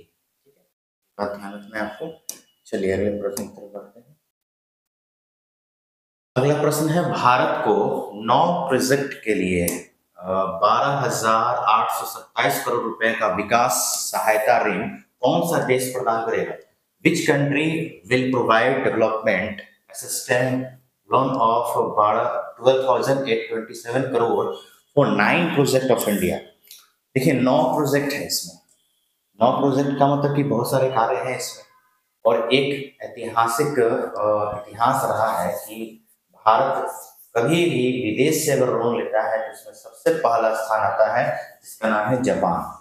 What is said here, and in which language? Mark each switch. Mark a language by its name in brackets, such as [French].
[Hindi] ठीक है, बात ध्यान रखना है आपको। चलिए अगले प्रश्न की तरफ बढ़ते हैं। अगला प्रश्न है, भारत को 9 प्रोजेक्ट के लिए 12,827 करोड़ रुपए का विकास सहायता ऋण कौन सा देश प्रदान करेगा? [English] Which country will provide development assistance loan of 12,827 crore for 9 project of India? [Hindi] देखिए 9 प्रोजेक्ट है इसमें। 9 प्रोजेक्ट का मतलब कि बहुत सारे कार्य हैं इसमें, और एक ऐतिहासिक इतिहास रहा है कि भारत कभी भी विदेश से अगर लोन लेता है तो उसमें सबसे पहला स्थान आता है जिसका नाम है जापान।